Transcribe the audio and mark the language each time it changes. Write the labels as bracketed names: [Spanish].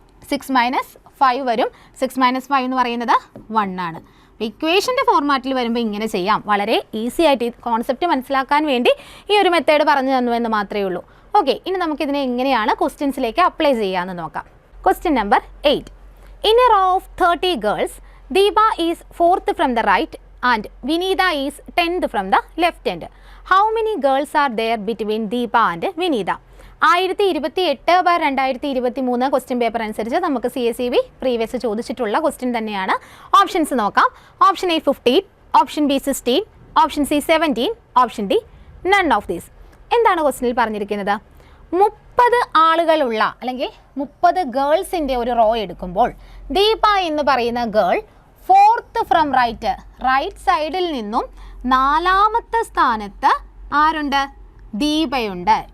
[Malayalam] 6 minus 5 വരും. 6 minus 5 എന്ന് പറയുന്നത് 1 ആണ്. അപ്പോൾ ഇക്വേഷൻ്റെ ഫോർമാറ്റിൽ വരുമ്പോൾ ഇങ്ങനെ ചെയ്യാം. വളരെ ഈസി ആയിട്ട് ഈ കോൺസെപ്റ്റ് മനസ്സിലാക്കാൻ വേണ്ടി ഈ ഒരു മെത്തേഡ് പറഞ്ഞു തന്നു എന്ന് മാത്രമേ ഉള്ളൂ. ഓക്കെ, ഇനി നമുക്കിതിനെ എങ്ങനെയാണ് ക്വസ്റ്റ്യൻസിലേക്ക് അപ്ലൈ ചെയ്യാമെന്ന് നോക്കാം. [English] Question number 8. In a row of 30 girls, Deepa is 4th from the right and Vinita is 10th from the left end. How many girls are there between Deepa and Vinita? [Malayalam] 1028/2023 question paper അനുസരിച്ച് നമുക്ക് CSEB previous ചോദിച്ചിട്ടുള്ള question തന്നെയാണ്. Options നോക്കാം. [English] Option A 15, option B 16, option C 17, option D none of these. [Malayalam] എന്താണ് ക്വസ്റ്റ്യനിൽ പറഞ്ഞിരിക്കുന്നത്? 30 ആളുകളുള്ള, അല്ലെങ്കിൽ 30 ഗേൾസിൻ്റെ ഒരു റോ എടുക്കുമ്പോൾ ദീപ എന്ന് പറയുന്ന ഗേൾ 4th ഫ്രം റൈറ്റ് സൈഡിൽ നിന്നും 4ാമത്തെ സ്ഥാനത്ത് ആരുണ്ട്? ദീപയുണ്ട്.